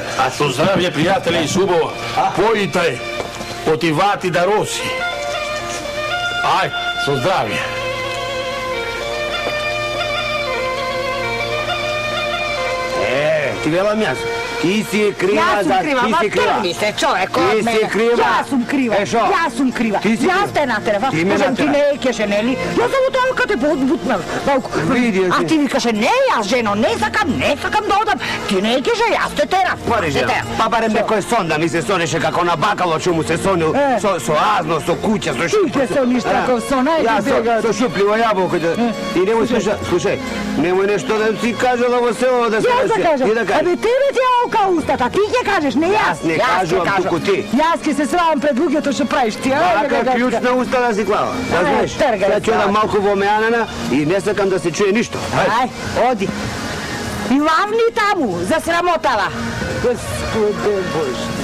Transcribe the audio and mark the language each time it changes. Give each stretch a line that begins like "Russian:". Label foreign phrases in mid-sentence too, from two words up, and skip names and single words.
Macedonian: А со здравје, пријателе, и субово. Појитај, отивати да роси. Ајде, со здравје. Ти велам јас. Ти си крива Ja за... сам крива, Ти ma си крива. тргни се човек Ti od si mene. kriva. Ја сам крива, Е, шо? ја сам крива. Ти си Ja kriva. те натерава. Ти ме Кажем ти natera. не кеше, не ли? Ја сам у тамо кад те бутнал. Vidio A si. ти ми каже, не, ја жено, не сакам да одам. Ти не кеше, ја те терам. Пари жена, па барем некој сон да ми се сонеше како на бакало што му се сонил со азно, со куќа, со Ти ќе сониш таков сон, ајде Јас бега. со шупливо јаболко да... И немој слушај, немој нешто да си кажала во село да се Ја да кажем, Ти да кажеш. аби тебе ти је ока устата, ти ќе кажеш, не ја. Јас не кажувам, туку ти. Јас ќе се сравам пред луѓето што правиш ти. Вака клjuč на уста да си клава. Да знаеш, тргај ја ќе да малку во меанана и не сакам да се чуе ништо. Ај, оди. И лавни таму, засрамотала. Господе Боже.